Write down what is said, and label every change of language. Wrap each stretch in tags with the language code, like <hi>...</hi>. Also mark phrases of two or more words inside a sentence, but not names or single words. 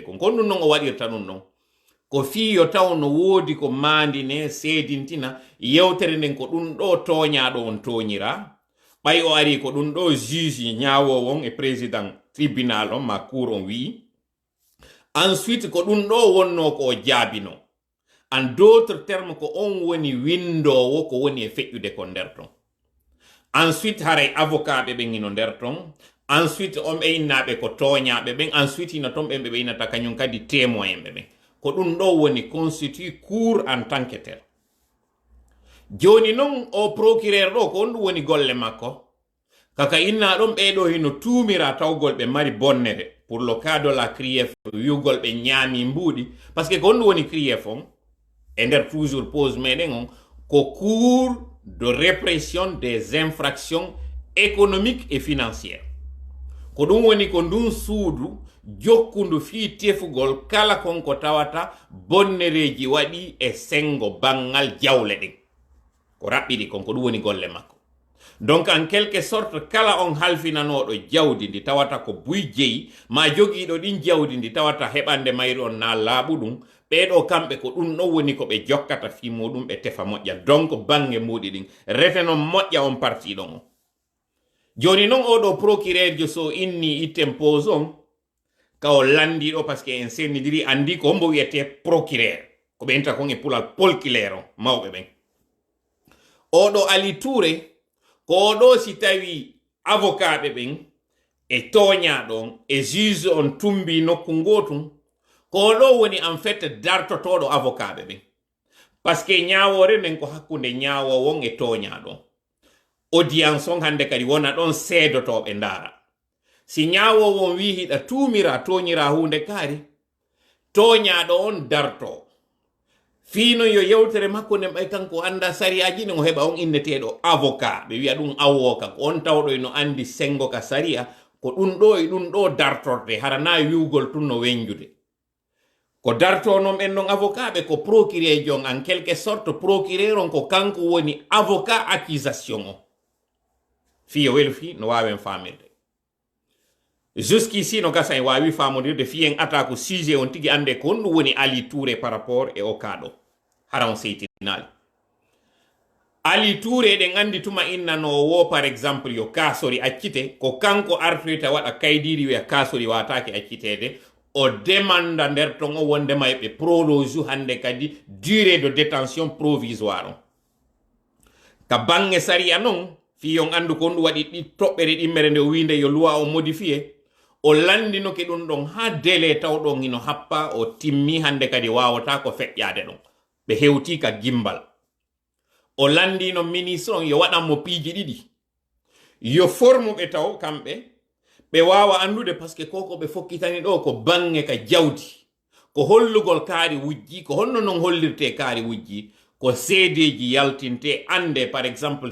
<ff>kon kon ɗum noon o waɗirta ɗum noon ko fiyo taw no woodi ko mandine seedintina yewtere nden ko ɗum ɗo toñaɗo on toñira ɓay o ari ko ɗum ɗo juge ñawowo on e</ff> <fr>président tribunal</fr> <ff>on ma cour on wi ensuite ko ɗum ɗo wonno ko o jaabino</ff> <fr>en d'autres termes</fr> <ff>ko on woni windowo ko woni e feƴƴude ko nder ton ensuite haray avocat ɓe ɓen ino nder ton ensuite on ɓe innaɓe ko toñaɓe ɓen ensuite ino ton ɓe ɓe innata kañum kadi témoin ɓe ɓen ko ɗum ɗo woni</ff> <fr>constitue cour en tant que tel</fr> <ff>joni noon o procureur ɗo ko on ɗum woni golle makko kaka inna ɗon ɓeɗo hino tumira tawgol ɓe mari bonnere</ff> <fr>pour le cas de la crief</fr> <ff>wiugol ɓe ñaami mbuuɗi</ff> <fr>par ce que</fr> <ff>ko on ɗum woni crief on e nder</ff> <fr>toujours pose</fr> <ff>meɗen on ko</ff> <fr>cour de répression des infractions économiques et financières</fr> <ff>ko ɗum woni ko ndun suudu jokkundu fi tefugol kala konko tawata bonnereji waɗi e sengo bangal jawle ɗen ko raɓɓiɗi kon ko ɗum woni golle makko</ff> <fr>donc en quelque sorte</fr> <ff>kala on halfinanoɗo jawdi ndi tawata ko buy jeyi ma jogiiɗo ɗin jawdi ndi tawata heɓande mayri on na laaɓu ɗum ɓeɗo kamɓe ko ɗum ɗon woni ko ɓe jokkata fi muɗum ɓe tefa moƴƴa donc bange muɗi ɗin rete noon moƴƴa on parti ɗon o joni noon oɗo procureur jo so inni itten pose on ka o landiɗo</ff> <fr>par ce que</fr> <ff>en sennidiri andi ko hombo wiyete procureur ko ɓe enta kon e pulal polkilaire on mawɓe ɓen oɗo Ali Touré ko oɗo si tawi avocat ɓe ɓen e toñaɗon e juge on tumbi nokku gotum ko oɗo woni</ff> <fr>en fait</fr> <ff>dartotoɗo avocat ɓe ɓen</ff> <fr>par ce que</fr> <ff>ñawore nden ko hakkunde ñawowon e toñaɗon audience on hande kadi wona ɗon seedotoɓe ndara si ñawowon wi hiɗa tumira toñira hunde kaari toñaɗo on darto fino yo yewtere makko nden ɓay kanko anda sariyaji ɗin o heɓa on inneteɗo avocat ɓe wiya ɗum avocat ko on tawɗo eno andi sengo ka sariya ko ɗum ɗo e ɗum ɗo dartorde harana wiwgol tun no wenjude ko darto non ɓen ɗon avocat ɓe ko procureur jon</ff> <fr>en quelque sorte</fr> <ff>procureur on ko kanko woni</ff> <fr>avocat accusation</fr> <ff>o fiyo welfi no wawen famirde jusqu'ici no gasa en wawi famodirde fiyen ata ko sujet on tigi ande ko ɗum woni Ali Touré</ff> <fr>par rapport</fr> <ff>e o kaɗo hara on seytinali Ali Touré ɗen andi tuma innanowo</ff> <fr>par exemple</fr> <ff>yo kasori accite ko kanko artoyta waɗa kaydiri wiya kasori watake accitede o demanda nder ton o wondema ɓe prologe hande kadi</ff> <fr>durée de détention provisoire</fr> <ff>on ka bange sariya non fiyon andu ko ɗum waɗi ɗi toɓɓere ɗimmere nde o winde yo loi o modifie o landinoke ɗum ɗon ha délai tawɗon hino happa o timmi hande kadi wawata ko feƴƴade ɗon ɓe hewti ka gimbal o landino ministre on yo waɗanmo piiji ɗiɗi yo formuɓe taw kamɓe ɓe wawa andude</ff> <fr>par ce que</fr> <ff>koko ɓe fokkitani ɗo ko bange ka jawdi ko hollugol kaari wujji ko honno non hollirte kaari wujji ko seedeji yaltinte ande</ff> <fr>par exemple</fr>